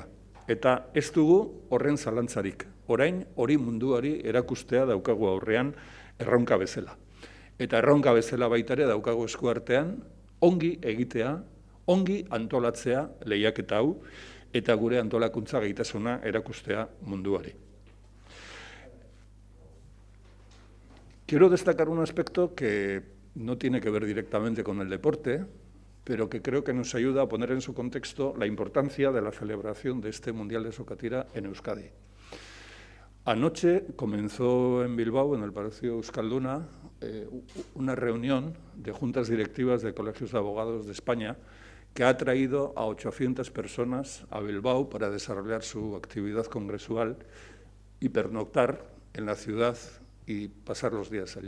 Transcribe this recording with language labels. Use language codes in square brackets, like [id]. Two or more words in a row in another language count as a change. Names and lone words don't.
[eu] Eta ez dugu horren zalantzarik. Orain hori munduari erakustea daukagu aurrean erronka bezala. Eta erronka bezala baita ere daukagu eskuartean ongi egitea, ongi antolatzea lehiaketa hau, eta gure antolakuntza gaitasuna erakustea munduari. [es] Quiero destacar un aspecto que no tiene que ver directamente con el deporte, pero que creo que nos ayuda a poner en su contexto la importancia de la celebración de este Mundial de Sokatira en Euskadi. Anoche comenzó en Bilbao, en el Palacio Euskalduna, una reunión de juntas directivas de colegios de abogados de España que ha traído a 800 personas a Bilbao para desarrollar su actividad congresual y pernoctar en la ciudad y pasar los días allí.